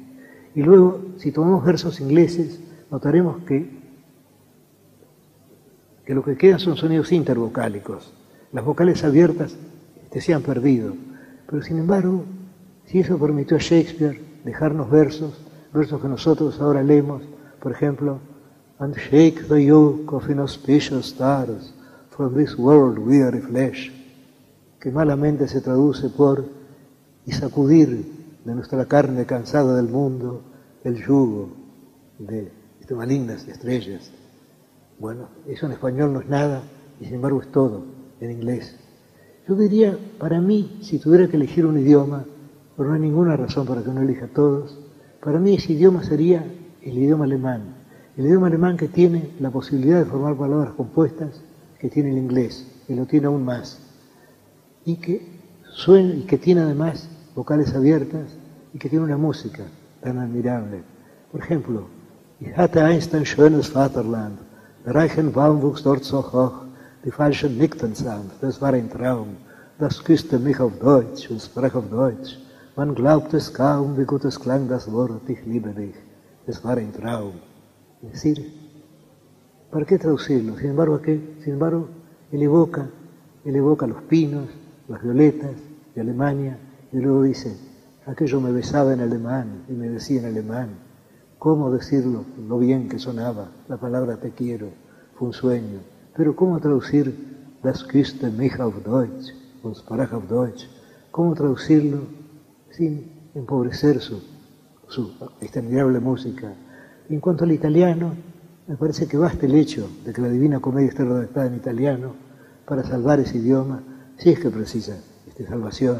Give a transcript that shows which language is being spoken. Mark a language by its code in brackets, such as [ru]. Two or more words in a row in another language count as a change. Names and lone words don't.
[es] Y luego, si tomamos versos ingleses, notaremos que lo que quedan son sonidos intervocálicos. Las vocales abiertas se han perdido. Pero sin embargo, si eso permitió a Shakespeare dejarnos versos que nosotros ahora leemos, por ejemplo, [en] «And shake the yoke of inauspicious stars from this world weary flesh», [es] que malamente se traduce por «y sacudir de nuestra carne cansada del mundo el yugo de malignas estrellas». Bueno, eso en español no es nada y sin embargo es todo en inglés. Yo diría, para mí, si tuviera que elegir un idioma, pero no hay ninguna razón para que no elija todos, para mí ese idioma sería el idioma alemán. El idioma alemán que tiene la posibilidad de formar palabras compuestas que tiene el inglés, que lo tiene aún más, y que suena y que tiene además vocales abiertas y que tiene una música tan admirable. Por ejemplo, [de] Ich hatte einst ein schönes Vaterland, der reichen Baum wuchs dort so hoch, die Falschen nickten sanft, das war ein Traum, das küsste mich auf Deutsch und sprach auf Deutsch. Man glaubt es kaum, wie gut es klang das Wort, ich liebe dich, das war ein Traum. [es] Es decir, ¿para qué traducirlo? Sin embargo, él evoca los pinos, las violetas de Alemania, y luego dice, aquello me besaba en alemán y me decía en alemán. ¿Cómo decirlo? Lo bien que sonaba la palabra te quiero, fue un sueño. Pero ¿cómo traducir [de] das küsste mich auf Deutsch und sprach auf Deutsch? [es] ¿Cómo traducirlo sin empobrecer su admirable música? Y en cuanto al italiano, me parece que basta el hecho de que la Divina Comedia esté redactada en italiano para salvar ese idioma, si es que precisa salvación.